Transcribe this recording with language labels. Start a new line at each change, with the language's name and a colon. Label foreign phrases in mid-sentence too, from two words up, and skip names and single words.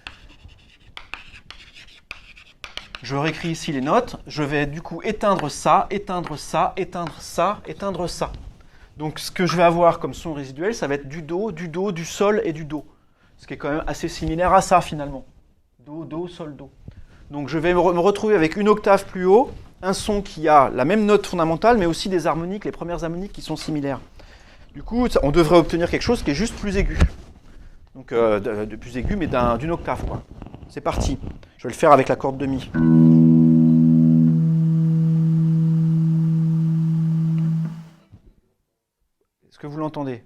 French: Je réécris ici les notes, je vais du coup éteindre ça, éteindre ça, éteindre ça, éteindre ça. Donc ce que je vais avoir comme son résiduel, ça va être du do, du sol et du do. Ce qui est quand même assez similaire à ça finalement. Do, do, sol, do. Donc je vais me retrouver avec une octave plus haut, un son qui a la même note fondamentale, mais aussi des harmoniques, les premières harmoniques qui sont similaires. Du coup, on devrait obtenir quelque chose qui est juste plus aigu. Donc de plus aigu, mais d'une octave, quoi. C'est parti. Je vais le faire avec la corde de mi. Est-ce que vous l'entendez?